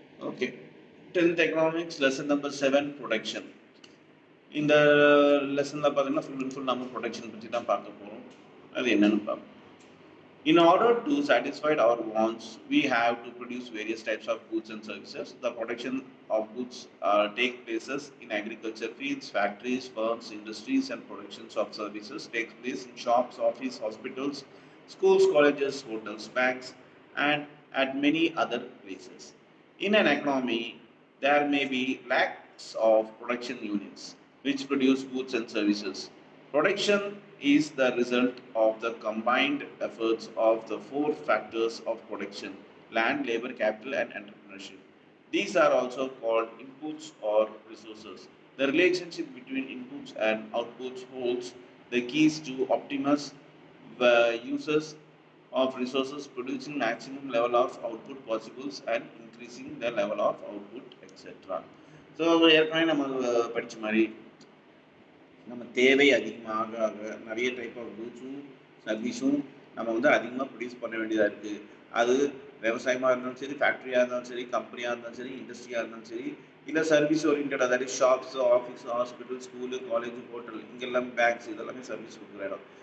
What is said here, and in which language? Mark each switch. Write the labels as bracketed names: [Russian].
[English] Okay, 10th economics lesson number 7 production. [Tamil] இந்த லெசனில் பார்த்தீங்கன்னா ஃபுல் அண்ட் ஃபுல் நம்ம ப்ரொடக்ஷன் பற்றி தான் பார்க்க போகிறோம். அது என்னன்னு பார்ப்போம். [English] In order to satisfy our wants, we have to produce various types of goods and services. The production of goods take places in agriculture fields, factories, firms, industries, and productions of services takes place in shops, offices, hospitals, schools, colleges, hotels, banks, and at many other places. In an economy, there may be lacks of production units which produce goods and services. Production is the result of the combined efforts of the four factors of production: land, labor, capital, and entrepreneurship. These are also called inputs or resources. The relationship between inputs and outputs holds the keys to optimus uses of resources, producing maximum level of output possibles and increasing the level of output, etc. [Tamil] So ஏற்கனவே நம்ம படித்த மாதிரி நம்ம தேவை அதிகமாக நிறைய type of கூட்ஸும் சர்வீஸும் நம்ம வந்து அதிகமாக ப்ரொடியூஸ் பண்ண வேண்டியதாக இருக்குது. அது விவசாயமாக இருந்தாலும் சரி, ஃபேக்ட்ரியாக இருந்தாலும் சரி, கம்பெனியாக இருந்தாலும் சரி, இண்டஸ்ட்ரியாக இருந்தாலும் சரி, இல்லை சர்வீஸ் ஓரியன்ட், அதாவது shops, office, hospital, school, college, hotel, இங்கெல்லாம் பேங்க்ஸ், இதெல்லாமே சர்வீஸ் கொடுக்குற இடம்.